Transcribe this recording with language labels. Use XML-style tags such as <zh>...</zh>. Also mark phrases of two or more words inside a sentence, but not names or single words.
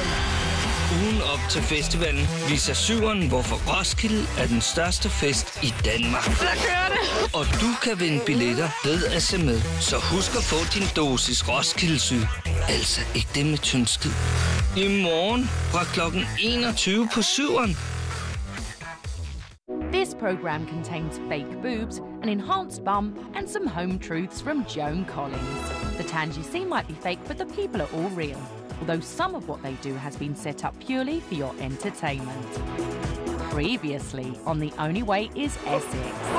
<da>Ugen op til festivalen viser Syveren, hvorfor Roskilde er den største fest i Danmark. Så kører det! Og du kan vinde billetter ved at se med. Så husk at få din dosis Roskilde-syg. Altså ikke det med tyndskid. I morgen fra klokken 21 på Syveren.</da> <en>This program contains fake boobs, an enhanced bum, and some home truths from Joan Collins. The tans you see might be fake, but the people are all real. Although some of what they do has been set up purely for your entertainment. Previously on The Only Way is Essex.</en>